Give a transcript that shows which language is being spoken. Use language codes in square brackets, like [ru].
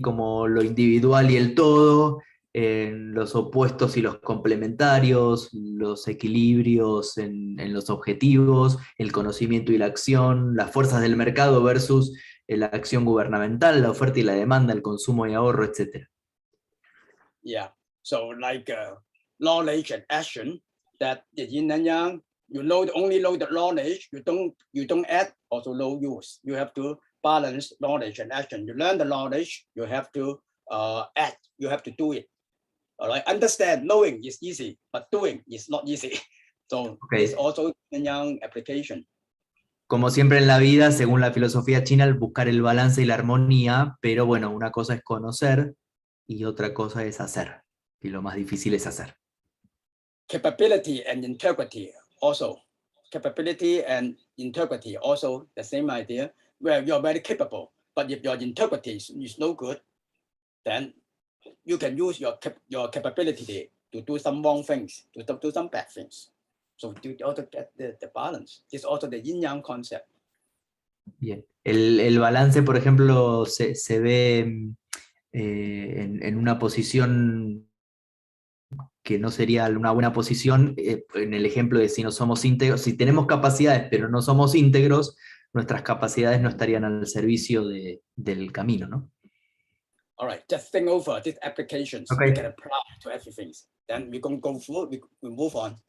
[es] Como lo individual y el todo, los opuestos y los complementarios, los equilibrios en los objetivos, el conocimiento y la acción, las fuerzas del mercado versus la acción gubernamental, la oferta y la demanda, el consumo y ahorro, etc. [en] Yeah, so like knowledge and action, that the yin and yang, you only know the knowledge, you don't add, also no use. You have to balance knowledge and action. You learn the knowledge, you have to act, you have to do it. All right, understand, knowing is easy, but doing is not easy. So it's also yin yang application. [es] Como siempre en la vida, según la filosofía china, el buscar el balance y la armonía, pero bueno, una cosa es conocer y otra cosa es hacer, y lo más difícil es hacer. [en] Capability and integrity also. Capability and integrity also the same idea, where you're very capable, but if your integrity is no good, then you can use your capability to do some wrong things, to do some bad things. So you also get the balance. It's also the yin-yang concept. [es] Bien. El balance, por ejemplo, se ve en una posición que no sería una buena posición, en el ejemplo de si no somos íntegros, si tenemos capacidades pero no somos íntegros, nuestras capacidades no estarían al servicio del camino, ¿no? [en] All right, just think over these applications. Okay. You can apply to everything. Then we can go through, we move on.